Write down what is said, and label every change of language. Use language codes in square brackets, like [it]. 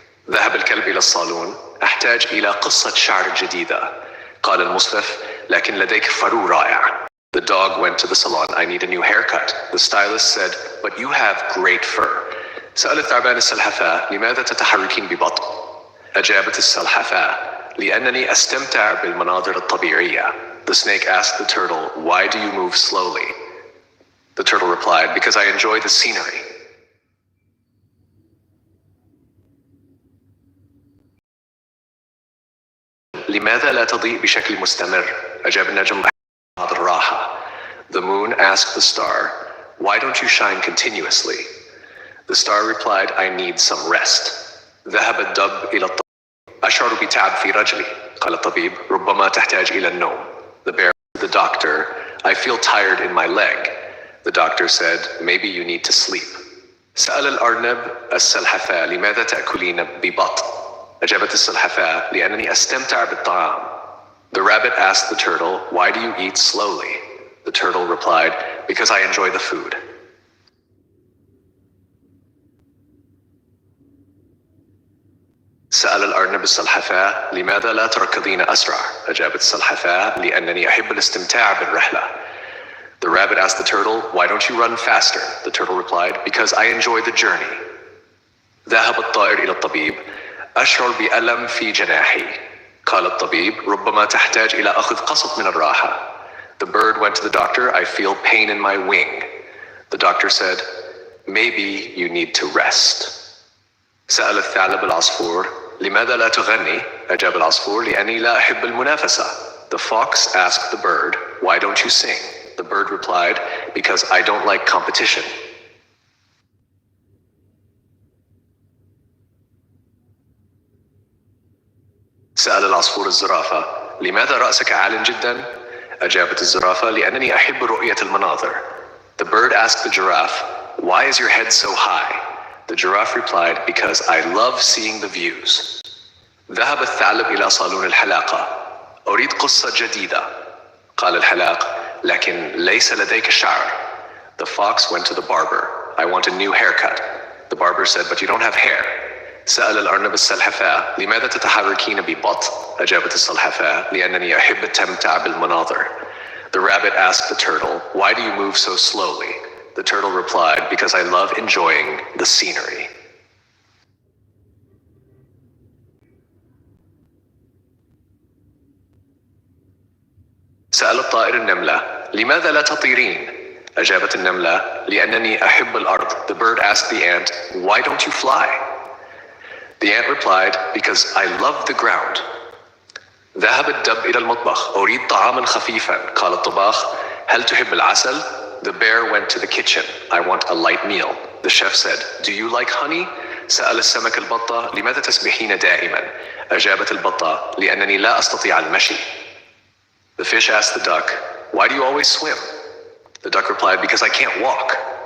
[ar] ذهب الكلب إلى الصالون. أحتاج إلى قصة شعر جديدة. قال المصرف لكن لديك فرو رائع. [en] The dog went to the salon. I need a new haircut. The stylist said, but you have great fur. [ar] سأل الثعبان السلحفاة لماذا تتحركين ببطء؟ أجابت السلحفاة لأنني أستمتع بالمناظر الطبيعية. [en] The snake asked the turtle, why do you move slowly? The turtle replied, because I enjoy the scenery. [ar] لماذا لا تضيء بشكل مستمر؟ أجاب النجم بعض الراحة. [en] The moon asked the star, why don't you shine continuously? The star replied, I need some rest. [ar] ذهب الدب إلى الطبيب. أشعر بتعب في رجلي. قال الطبيب ربما تحتاج إلى النوم. [en] The bear asked the doctor, I feel tired in my leg. The doctor said, maybe you need to sleep. [ar] سأل الأرنب السلحفاة لماذا تأكلين ببطء؟ أجابت السلحفاة لأنني أستمتع بالطعام. [en] The rabbit asked the turtle, why do you eat slowly? The turtle replied, because I enjoy the food. [ar] سأل الأرنب السلحفاة لماذا لا تركضين أسرع؟ أجابت السلحفاة لأنني أحب الاستمتاع بالرحلة. [en] The rabbit asked the turtle, why don't you run faster? The turtle replied, because I enjoy the journey. [ar] ذهب الطائر إلى الطبيب. أشعر بألم في جناحي. قال الطبيب ربما تحتاج إلى أخذ قسط من الراحة. [en] The bird went to the doctor, I feel pain in my wing. The doctor said, maybe you need to rest. [ar] سأل الثعلب العصفور لماذا لا تغني؟ أجاب العصفور لأني لا أحب المنافسة. [en] The fox asked the bird, why don't you sing? The bird replied, because I don't like competition. [ar] سأل العصفور الزرافة لماذا رأسك عال جدا؟ أجابت الزرافة لأنني أحب رؤية المناظر. [en] The bird asked the giraffe, why is your head so high? The giraffe replied, because I love seeing the views. [ar] ذهب الثعلب إلى صالون الحلاقة. أريد قصة جديدة. قال الحلاق لكن ليس لديك شعر. [en] The fox went to the barber. I want a new haircut. The barber said, but you don't have hair. [ar] سأل الأرنب السلحفاة لماذا تتحركين ببطء؟ أجابت السلحفاة لأنني أحب التمتع بالمناظر. [en] The rabbit asked the turtle, why do you move so slowly? The turtle replied, because I love enjoying the scenery. [ar] سأل الطائر النملة لماذا لا تطيرين؟ أجابت النملة لأنني أحب الأرض. [en] The bird asked the ant, why don't you fly? The ant replied, because I love the ground. [ar] ذهب الدب إلى المطبخ. أريد طعاما خفيفا. قال الطباخ هل تحب العسل؟ [en] The bear went to the kitchen. I want a light meal. The chef said, do you like honey? [ar] سأل السمك البطة لماذا تسبحين دائما؟ أجابت البطة لأنني لا أستطيع المشي. [en] The fish asked the duck, why do you always swim? The duck replied, because I can't walk.